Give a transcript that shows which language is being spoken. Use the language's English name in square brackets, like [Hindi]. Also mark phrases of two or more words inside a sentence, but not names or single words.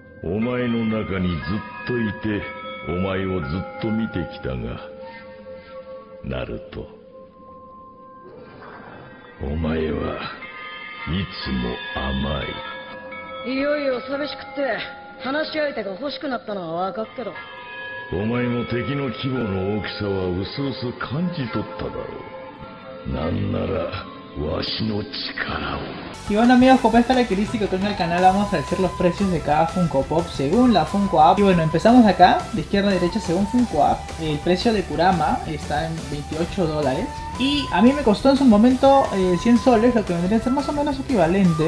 [Japanese] お前の中にずっといてお前をずっと見てきたが、ナルト、お前はいつも甘い。いよいよ寂しくって話し相手が欲しくなったのは分かっけど、お前も敵の規模の大きさはうすうす感じ取っただろう。なんならわしの力を。 [Spanish] Y bueno amigos, como es característico acá en el canal vamos a decir los precios de cada Funko Pop según la Funko App. Y bueno, empezamos acá, de izquierda a derecha según Funko App. El precio de Kurama está en $28. Y a mí me costó en su momento 100 soles, lo que vendría a ser más o menos equivalente.